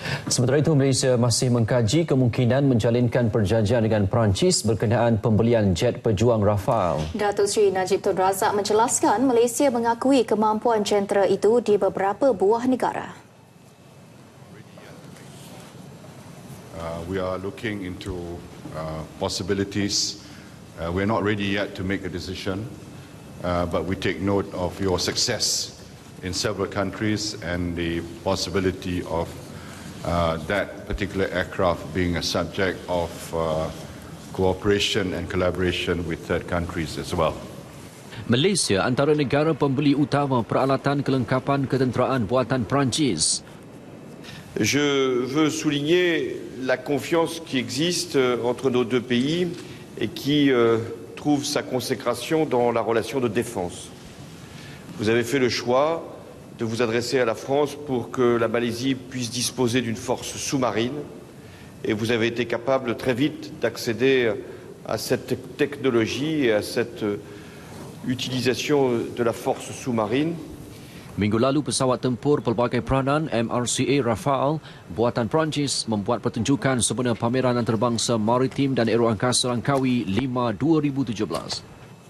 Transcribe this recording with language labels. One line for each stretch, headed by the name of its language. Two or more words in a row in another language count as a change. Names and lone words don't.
Malay: Sementara itu, Malaysia masih mengkaji kemungkinan menjalinkan perjanjian dengan Perancis berkenaan pembelian jet pejuang Rafale. Datuk Seri Najib Tun Razak menjelaskan Malaysia mengakui kemampuan jentera itu di beberapa buah negara.
English: We are looking into possibilities. We are not ready yet to make a decision, but we take note of your success in several countries and the possibility of that particular aircraft being a subject of cooperation and collaboration with third countries as well.
Malay: Malaysia antara negara pembeli utama peralatan kelengkapan ketenteraan buatan Perancis.
French: Je veux souligner la confiance qui existe entre nos deux pays et qui trouve sa consécration dans la relation de défense. Vous avez fait le choix de vous adresser à la France pour que la Malaisie puisse disposer d'une force sous-marine et vous avez été capable très vite d'accéder à cette technologie et à cette utilisation de la force sous-marine.
Malay: Minggu lalu, pesawat tempur pelbagai peranan MRCA Rafale buatan Perancis membuat pertunjukan sempena pameran antarabangsa maritim dan aeroangkasa Langkawi 5 2017.